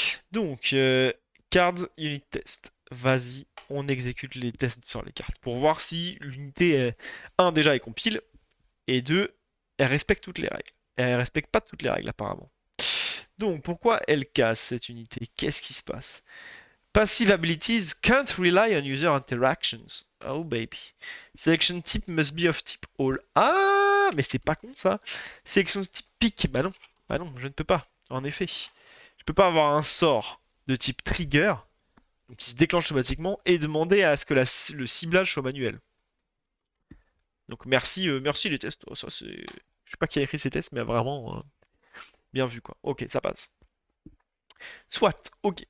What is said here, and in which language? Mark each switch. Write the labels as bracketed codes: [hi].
[fr] Donc, cards unit test. Vas-y, on exécute les tests sur les cartes pour voir si l'unité 1 déjà elle compile et 2 elle respecte toutes les règles. Et elle respecte pas toutes les règles apparemment. Donc pourquoi elle casse cette unité? Qu'est-ce qui se passe? [en] Passive abilities can't rely on user interactions. Oh baby. Selection type must be of type all. [fr] Ah, mais c'est pas con ça. Sélection type pick. Bah non, je ne peux pas. En effet, je peux pas avoir un sort de type trigger, donc qui se déclenche automatiquement, et demander à ce que le ciblage soit manuel. Donc merci, merci les tests. Oh, ça c'est, je sais pas qui a écrit ces tests, mais vraiment bien vu quoi. Ok, ça passe. Soit, ok.